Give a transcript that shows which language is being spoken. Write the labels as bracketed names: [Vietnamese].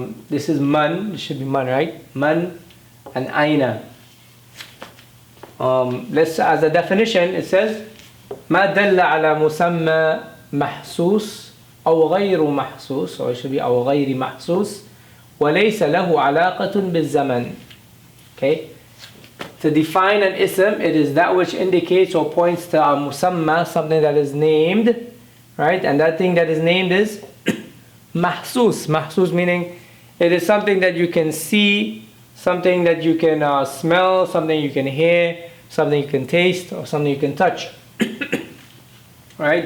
[English] This is man, this should be man, right? Man and aina. Let's, as a definition, it says [Arabic] ما دل على مسمى محسوس أو غير محسوس, [English] or it should be [Arabic] أو غير محسوس وليس له علاقة بالزمن. [English] Okay, to define an ism, it is that which indicates or points to a musamma, something that is named, right? And that thing that is named is mahsus. Mahsus meaning it is something that you can see, something that you can smell, something you can hear, something you can taste, or something you can touch. Right?